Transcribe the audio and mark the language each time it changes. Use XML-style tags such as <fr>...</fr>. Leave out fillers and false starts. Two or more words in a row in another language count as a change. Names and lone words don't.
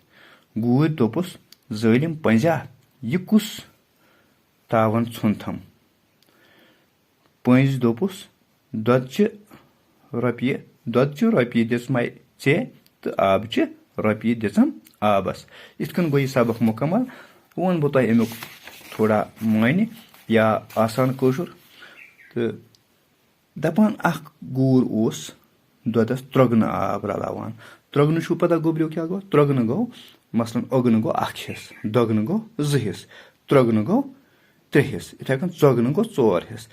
<ks>गूर दोपुस जालिम पंजा यह कुस तावन छुनथम। पंज दोपुस दोदचि रपये दिसमै चे तो आबचि रपये दिचम आबस। इथकन गो सबक मुकम्मल। वन बह तुह अमुक थोड़ा मायने या आसान कशुर तो दपान गूर ओस दोदस त्रोगन आब रलावान। त्रोगन छू पता गोबरियो क्या गो? त्रोगन गो मसलन ओगन गो 1 हिस्स, दोगन गो 2 हिस्स, त्रोगन गो 3 हिस्स, इथे कन चोगन गो 4 हिस्स।</ks>